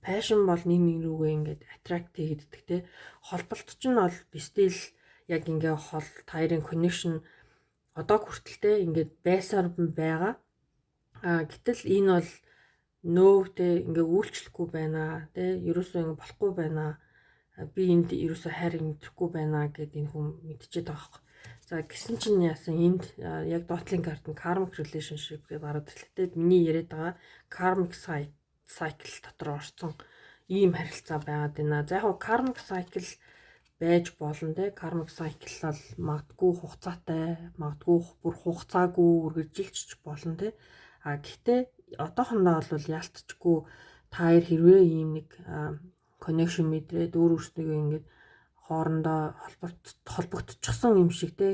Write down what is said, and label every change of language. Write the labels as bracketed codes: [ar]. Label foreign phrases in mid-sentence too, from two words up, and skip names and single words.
[mn] Passion бол нэг рүүгээ ингээд attract хийгддэг те. Холболт ч нь бол still яг ингээ хоёрын connection одоо хүртэлтэй ингээд байсаар байгаа. Гэтэл энэ бол нөөтэй ингээ үйлчлэхгүй байна те. Ерөөсөө ингээ болохгүй байна. Би энд ерөөсөө хайр мэдрэхгүй байна гэд энэ хүн мэдчихэд байгаа хэрэг. За гисэн чинь яасан энд яг доотлын карт нь [en] karmic relationship [mn] гэж гараад ирлээ. Миний яриад байгаа [en] karmic cycle [mn] дотор орсон ийм харилцаа байгаад байна. За яг [en] karmic cycle [mn] байж болно те. [en] Karmic cycle [mn] бол магадгүй хугацаатай, магадгүй бүр хугацаагүй үргэлжилж болно те. Гэхдээ одоохондоо бол ялцчихгүй та хоёр хэрвээ ийм нэг connection мэдрээд өөр өөрсдөө ингээд хоорондоо холбогдчихсон юм шиг те.